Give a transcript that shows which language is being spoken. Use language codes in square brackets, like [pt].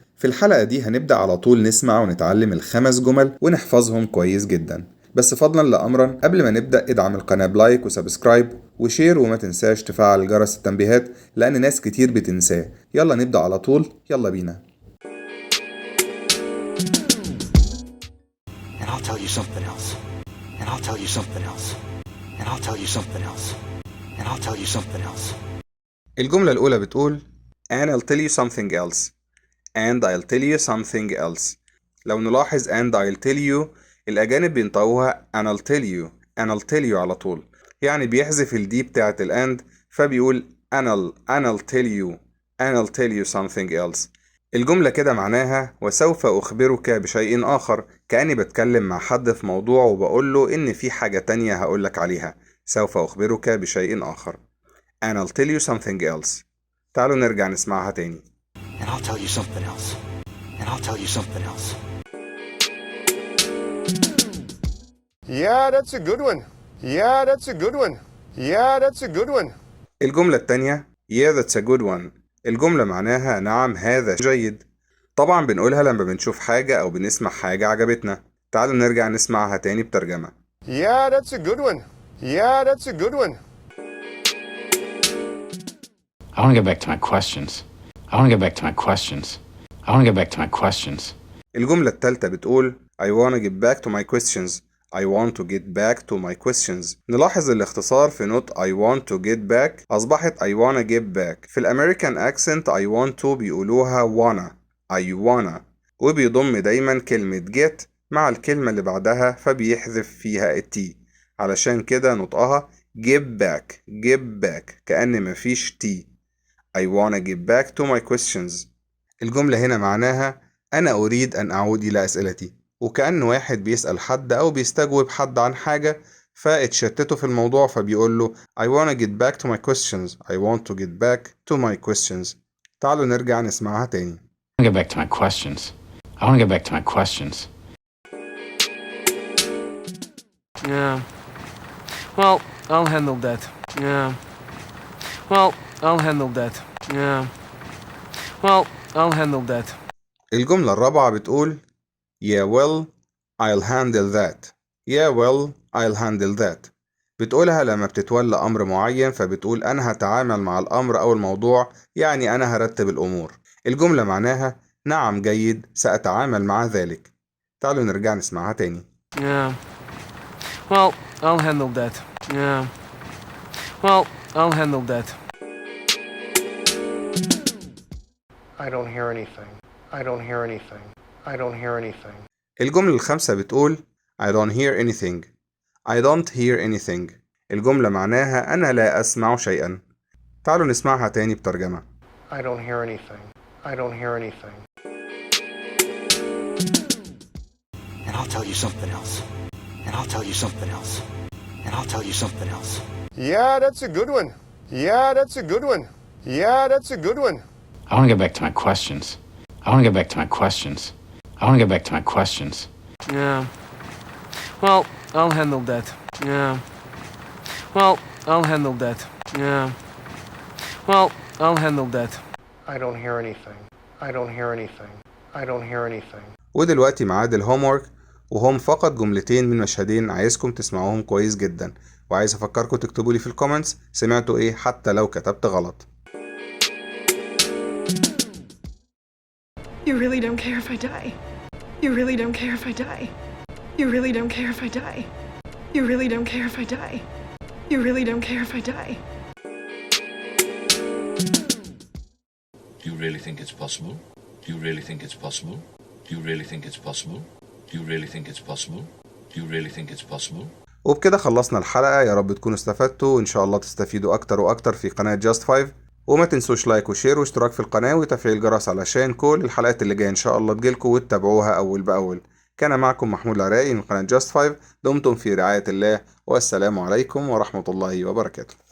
[ar] في الحلقة دي هنبدأ على طول نسمع ونتعلم الخمس جمل ونحفظهم كويس جدا. بس فضلا لأمرا قبل ما نبدأ ادعم القناة بلايك وسبسكرايب وشير، وما تنساش تفعل جرس التنبيهات لأن ناس كتير بتنساه. يلا نبدأ على طول، يلا بينا. [en] And I'll tell you something else. And I'll tell you something else. And I'll tell you something else. And I'll tell you something else. [ar] الجملة الأولى بتقول [en] And I'll tell you something else. And I'll tell you something else. [ar] لو نلاحظ [en] and I'll tell you [ar] الأجانب بينطقوها [en] and I'll tell you and I'll tell you [ar] على طول، يعني بيحذف الدي بتاعة الأند فبيقول [en] I'll tell you and I'll tell you something else. [ar] الجملة كده معناها وسوف أخبرك بشيء آخر، كأني بتكلم مع حد في موضوع وبقول له إن في حاجة تانية هقولك عليها. سوف أخبرك بشيء آخر [en] and I'll tell you something else. [ar] تعالوا نرجع نسمعها تاني. [en] And I'll tell you something else. And I'll tell you something else. Yeah, that's a good one. Yeah, that's a good one. Yeah, that's a good one. [ar] الجملة التانية [en] Yeah that's a good one. [ar] الجملة معناها نعم هذا جيد. طبعا بنقولها لما بنشوف حاجة أو بنسمع حاجة عجبتنا. تعالوا نرجع نسمعها تاني بترجمة. [en] Yeah, that's a good one. Yeah, that's a good one. I want to get back to my questions. I want to get back to my questions. I want to get back to my questions. [ar] الجملة التالتة بتقول [en] I want to get back to my questions. I want to get back to my questions. [ar] نلاحظ الاختصار في نوت [en] I want to get back [ar] أصبحت [en] I wanna get back. [ar] في الأمريكان أكسنت [en] I want to [ar] بيقولوها [en] wanna I wanna، [ar] وبيضم دايما كلمة get مع الكلمة اللي بعدها فبيحذف فيها التي، علشان كده نطقها [en] get back [ar] كأن مفيش تي. [en] I wanna get back to my questions. [ar] الجملة هنا معناها أنا أريد أن أعود إلى أسئلتي، وكأن واحد بيسأل حد أو بيستجوب حد عن حاجة فاتشتته في الموضوع فبيقول له [en] I wanna get back to my questions. I want to get back to my questions. [ar] تعالوا نرجع نسمعها تاني. [en] I want to get back to my questions. I want to get back to my questions. Yeah. Well, I'll handle that. Yeah. Well, I'll handle that. Yeah. Well, I'll handle that. [ar] الجملة الرابعة بتقول [en] Yeah well I'll handle that. Yeah well I'll handle that. [ar] بتقولها لما بتتولى أمر معين فبتقول أنا هتعامل مع الأمر أو الموضوع، يعني أنا هرتب الأمور. الجملة معناها نعم جيد سأتعامل مع ذلك. تعالوا نرجع نسمعها تاني. [en] Yeah. Well, I'll handle that. Yeah. Well, I'll handle that. I don't hear anything. I don't hear anything. I don't hear anything. [ar] الجملة الخامسة بتقول [en] I don't hear anything. I don't hear anything. [ar] الجملة معناها أنا لا أسمع شيئا. تعالوا نسمعها تاني بترجمة. [en] I don't hear anything. I don't hear anything. And I'll tell you something else. And I'll tell you something else. And I'll tell you something else. Yeah, that's a good one. Yeah, that's a good one. Yeah, that's a good one. I want to get back to my questions. I want to get back to my questions. I want to get back to my questions. Yeah. Well, I'll handle that. Yeah. Well, I'll handle that. Yeah. Well, I'll handle that. I don't hear anything. I don't hear anything. I don't hear anything. [ar] ودلوقتي ميعاد الهومورك، وهم فقط جملتين من مشهدين عايزكم تسمعوهم كويس جدا، وعايز أفكركم تكتبوا لي في الكومنتس سمعتوا إيه حتى لو كتبت غلط. [en] You really don't care if I die. You really don't care if I die. You really don't care if I die. You really don't care if I die. You really don't care if I die. Do you really think it's possible? Do you really think it's possible? Do you really think it's possible? Do you really think it's possible? Do you really think it's possible? [ar] وبكده خلصنا الحلقة. يا رب تكونوا استفدتوا، وإن شاء الله تستفيدوا أكتر وأكتر في قناة Just 5. وما تنسوش لايك وشير واشتراك في القناة وتفعيل الجرس علشان كل الحلقات اللي جاية إن شاء الله تجيلكوا وتتابعوها أول بأول. كان معكم محمود العراقي من قناة Just 5. دمتم في رعاية الله، والسلام عليكم ورحمة الله وبركاته.